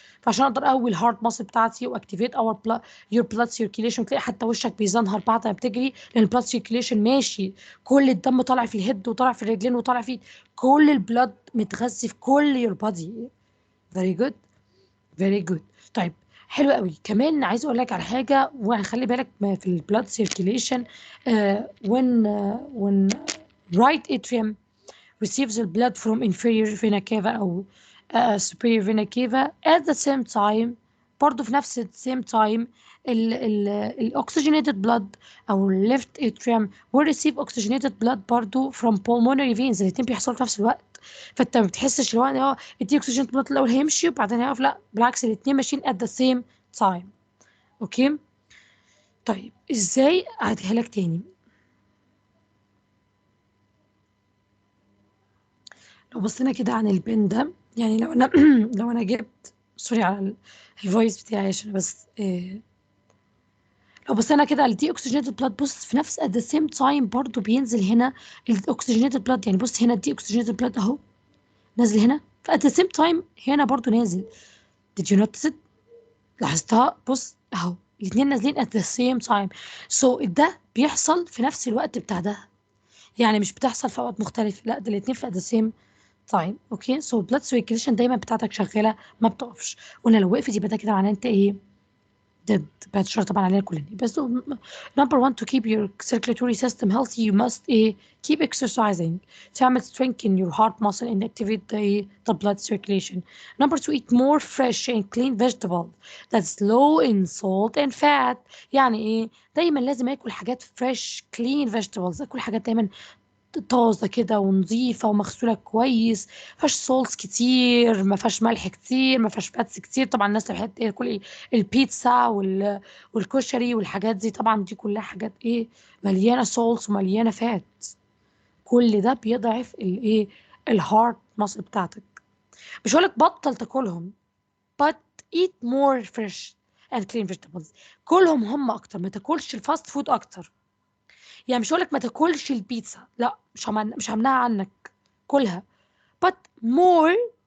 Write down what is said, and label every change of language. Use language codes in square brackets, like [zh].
[ar] فعشان اقدر اقوي الهارت ماسل بتاعتي واكتيفيت [en] your blood circulation [ar] تلاقي حتى وشك بيزنهر بعد ما بتجري لان البلاد سيركيليشن ماشي. كل الدم طالع في الهيد وطالع في الرجلين وطالع في كل البلاد متغذي في كل your body. [en] very good very good. [ar] طيب حلو قوي. كمان عايز اقول لك على حاجه، وخلي بالك في [en] البلاد circulation when right atrium receives the blood from inferior vena cava او superior vena cava at the same time، [ar] برضه في نفس [en] same time ال oxygenated blood او left atrium will receive oxygenated blood برضه from pulmonary veins. [ar] الاتنين بيحصلوا في نفس الوقت، فانت ما بتحسش اللي هو ادي oxygenated blood الاول هيمشي وبعدين هيقف، لا بالعكس الاتنين ماشيين [en] at the same time. [ar] اوكي طيب ازاي اعيدها لك تاني؟ لو بصينا كده عن البن ده، يعني لو انا لو انا جبت سوري على الفويس بتاعي عشان بس لو بصينا كده على الدي اوكسجينيتد بلاد، بص في نفس [en] at the same time [ar] برضو بينزل هنا الاكسجينيتد بلاد. يعني بص هنا الدي اوكسجينيتد بلاد اهو نازل هنا، ف [en] at the same time [ar] هنا برضو نازل. [en] did you notice it؟ [ar] لاحظتها؟ بص اهو الاثنين نازلين [en] at the same time. [ar] so ده بيحصل في نفس الوقت بتاع ده، يعني مش بتحصل في اوقات مختلفة، لا ده الاثنين في [en] at the same time. [ar] اوكي سو blood circulation دايما بتاعتك شغالة ما بتقفش، ولا لو وقفت يبقى ده كده معناه انت ايه؟ dead. بعد الشر طبعا علينا كلنا. [en] بس number one to keep your circulatory system healthy you must keep exercising [ar] تعمل [en] strengthen your heart muscle and activate the blood circulation. Number two, eat more fresh and clean vegetables that's low in salt and fat. [ar] يعني ايه؟ دايما لازم اكل حاجات [en] fresh clean vegetables، [ar] اكل حاجات دايما طازه كده ونظيفه ومغسوله كويس، ما فيهاش سولز كتير، ما فيهاش ملح كتير، ما فيهاش فاتس كتير. طبعا الناس اللي بتحب تاكل البيتزا والكشري والحاجات دي، طبعا دي كلها حاجات مليانه سولز ومليانه فات. كل ده بيضعف الهارت ماسل بتاعتك. مش هقولك بطل تاكلهم [en] but eat more fresh and clean vegetables. [ar] كلهم هم اكتر، ما تاكلش الفاست فود اكتر. يعني مش هقولك ما تاكلش البيتزا، لا مش همنعها عنك، كلها [en] but more.